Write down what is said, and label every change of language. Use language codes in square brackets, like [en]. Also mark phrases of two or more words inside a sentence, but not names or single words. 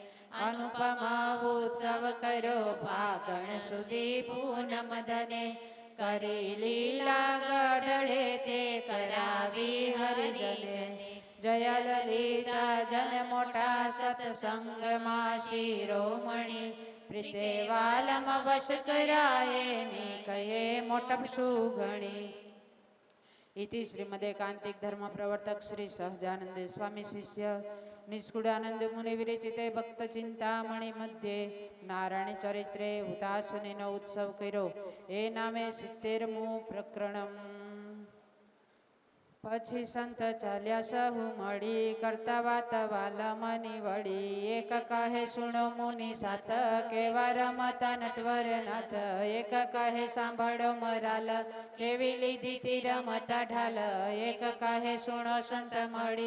[gu] અનુપમા ઉત્સવ કર્યો ફાગણ સુધી પૂનમ ધને કરી લીલા ગઢડે તે કરાવી હરિજને જય લલિતા જન મોટા સત્સંગમાં શિરોમણી પ્રીતે વાલમ વશ કરાયે ને કહે મોટપ સુગણી [sa] इति श्रीमदेकांतिक धर्म प्रवर्तक श्री सहजानंद स्वामी शिष्य निष्कुडानंद मुनि विरचिते भक्त चिंतामणि मध्ये नारायण चरित्रे [gu] હુતાસની નો ઉત્સવ કર્યો એ નામે [sa] 70मु प्रकरणम [gu] પછી સંત ચાલ્યા સહુ મળી કરતા વાત વાલમની વળી એક કહે સુણો મુનિ સાથ કેવા રમતા નટવર નાથ એક કહે સાંભળો મરાલ કેવી લીધી તી રમતા ઢાલ એક કહે સુણો સંત મળી